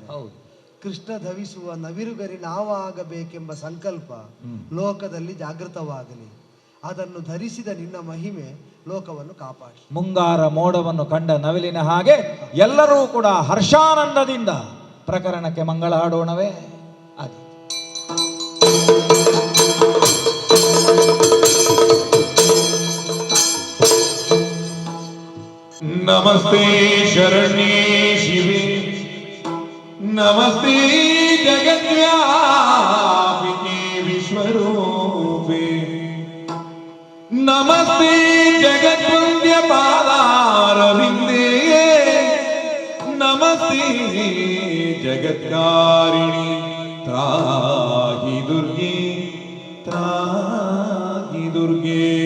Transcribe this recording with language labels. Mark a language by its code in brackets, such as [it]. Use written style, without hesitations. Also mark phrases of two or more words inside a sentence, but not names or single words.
[kn] ಕೃಷ್ಣ ಧರಿಸುವ ನವಿರುಗರಿ ನಾವಾಗಬೇಕೆಂಬ ಸಂಕಲ್ಪ ಲೋಕದಲ್ಲಿ ಜಾಗೃತವಾಗಲಿ. ಅದನ್ನು ಧರಿಸಿದ ನಿನ್ನ ಮಹಿಮೆ ಲೋಕವನ್ನು ಕಾಪಾಡಿ. ಮುಂಗಾರ ಮೋಡವನ್ನು ಕಂಡ ನವಿಲಿನ ಹಾಗೆ ಎಲ್ಲರೂ ಕೂಡ ಹರ್ಷಾನಂದದಿಂದ ಪ್ರಕರಣಕ್ಕೆ ಮಂಗಳ ಹಾಡೋಣವೇ. ಅದೇ [sa] ನಮಸ್ತೆ ಶರಣ್ಯೇ ಶಿವೆ, ನಮಸ್ತೆ ಜಗದ್ವ್ಯಾಪಿಕೆ ವಿಶ್ವರೂಪೆ, ನಮಸ್ತೆ ಜಗದ್ವಂದ್ಯ ಪಾದಾರವಿಂದೇ, ನಮಸ್ತೆ ಜಗತ್ಕಾರಿಣಿ ತ್ರಾಹಿ ದುರ್ಗೆ, ತ್ರಾಹಿ ದುರ್ಗೆ.